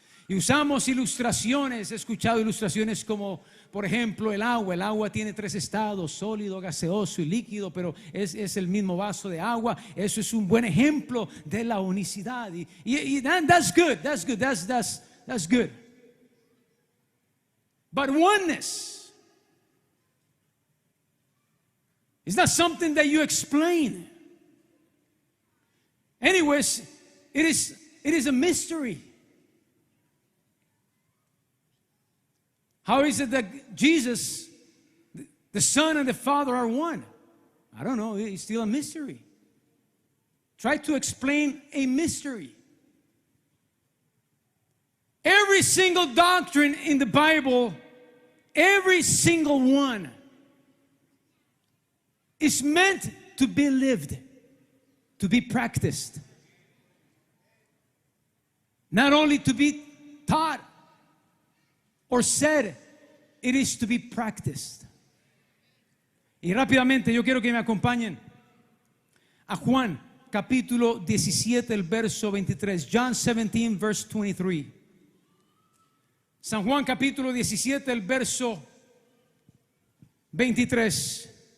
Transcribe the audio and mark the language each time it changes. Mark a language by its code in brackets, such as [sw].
[es] Y usamos ilustraciones. He escuchado ilustraciones como, por ejemplo, el agua. El agua tiene 3 estados: sólido, gaseoso y líquido, pero es el mismo vaso de agua. Eso es un buen ejemplo de la unicidad. [en] That's good. That's good. But oneness is not something that you explain. Anyways, it is a mystery. How is it that Jesus, the Son and the Father are one? I don't know. It's still a mystery. Try to explain a mystery. Every single doctrine in the Bible, every single one, is meant to be lived, to be practiced. Not only to be taught or said, it is to be practiced. [es] Y rápidamente yo quiero que me acompañen a Juan capítulo 17, el verso 23. [en] John 17, verse 23. [es] San Juan capítulo 17, el verso 23.